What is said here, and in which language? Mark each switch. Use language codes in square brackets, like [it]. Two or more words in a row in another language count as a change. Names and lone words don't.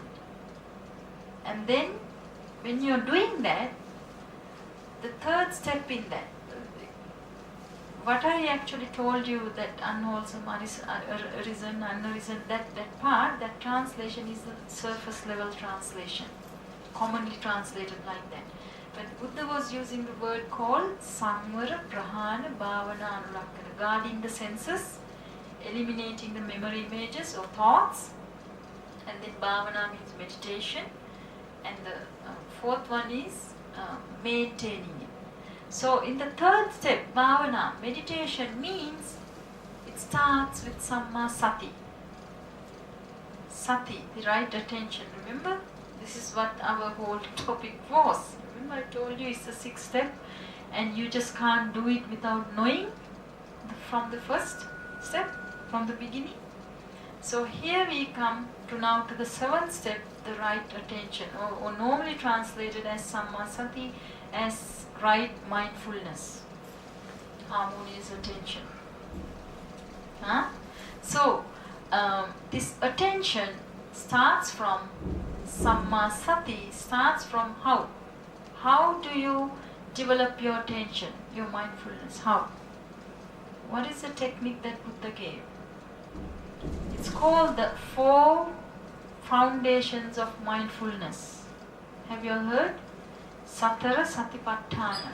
[en] And then when you are doing that, the third step in that, what I actually told you, that unwholesome, arisen, unarisen, that part, that translation is the surface level translation, commonly translated like that. But Buddha was using the word called [pi] samvara, prahana, bhavana, anulakkana, [en] guarding the senses, eliminating the memory images or thoughts, and then bhavana means meditation, and the fourth one is maintaining it. So in the third step, bhavana, meditation, means it starts with [pi] samma sati. [en] Sati, the right attention. Remember, this is what our whole topic was. Remember I told you it's the 6th step, and you just can't do it without knowing from the first step, from the beginning. So here we come to now to the 7th step, the right attention, or normally translated as [pi] samma sati, [en] as right mindfulness, harmonious attention. So this attention starts from [pi] samma sati, [en] starts from how? How do you develop your attention, your mindfulness? How? What is the technique that Buddha gave? It's called the 4 foundations of mindfulness. Have you all heard? [pi] Satara Satipatthana.